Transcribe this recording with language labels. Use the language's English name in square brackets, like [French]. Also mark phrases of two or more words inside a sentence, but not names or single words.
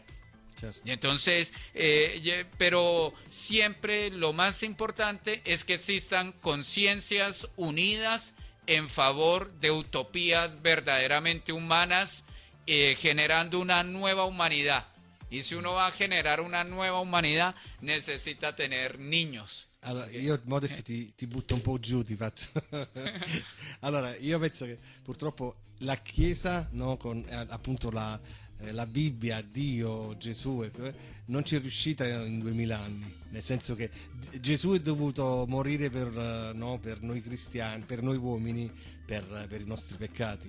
[Spanish] Y entonces, pero siempre lo más importante es que existan conciencias unidas en favor de utopías verdaderamente humanas, generando una nueva humanidad. Y si uno va a [Italian] generare una nuova umanità, necessita [Spanish] tener niños. [Italian] Allora, io adesso ti butto un po' giù, ti faccio. Allora, io penso che purtroppo la Chiesa, no, con appunto la Bibbia, Dio, Gesù, non ci è riuscita in 2000 anni, nel senso che Gesù è dovuto morire per noi cristiani, per noi uomini, per i nostri peccati.